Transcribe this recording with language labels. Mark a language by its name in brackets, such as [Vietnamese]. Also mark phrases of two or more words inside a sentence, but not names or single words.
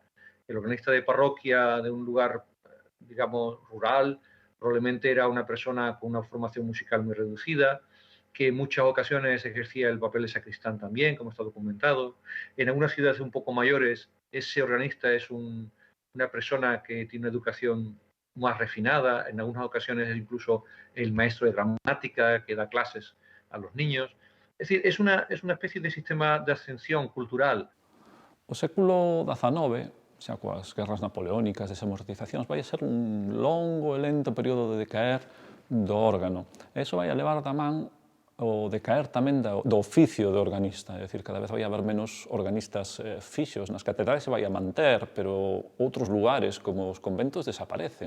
[Spanish] El organista de parroquia de un lugar, digamos, rural, probablemente era una persona con una formación musical muy reducida, que en muchas ocasiones ejercía el papel de sacristán también, como está documentado. En algunas ciudades un poco mayores, ese organista es una persona que tiene una educación más refinada, en algunas ocasiones es incluso el maestro de gramática que da clases a los niños. Es decir, es una especie de sistema de ascensión cultural. [Galician] O século XIX, xa coas guerras napoleónicas, desamortizacións, vai a ser un longo e lento período de decaer do órgano. E iso vai a levar da man o decaer tamén do oficio de organista, é dicir, cada vez vai haber menos organistas fixos nas catedrales, se vai a manter, pero outros lugares, como os conventos, desaparecen.